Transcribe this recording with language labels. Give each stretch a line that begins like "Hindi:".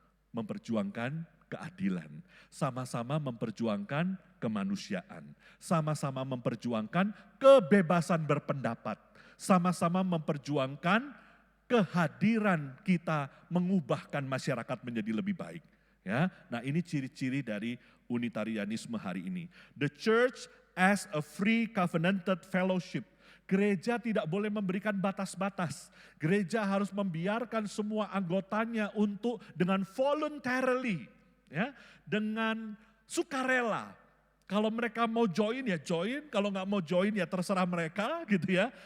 Indonesian: memperjuangkan keadilan, sama-sama memperjuangkan kemanusiaan, sama-sama memperjuangkan kebebasan berpendapat, sama-sama memperjuangkan kehadiran kita mengubahkan masyarakat menjadi lebih baik. Ya, nah ini ciri-ciri dari unitarianisme hari ini.
English: The church as a free covenanted fellowship.
Indonesian: Gereja tidak boleh memberikan batas-batas. Gereja harus membiarkan semua anggotanya untuk dengan voluntarily, ya, dengan sukarela. Kalau mereka mau join ya join, kalau nggak mau join ya terserah mereka gitu ya.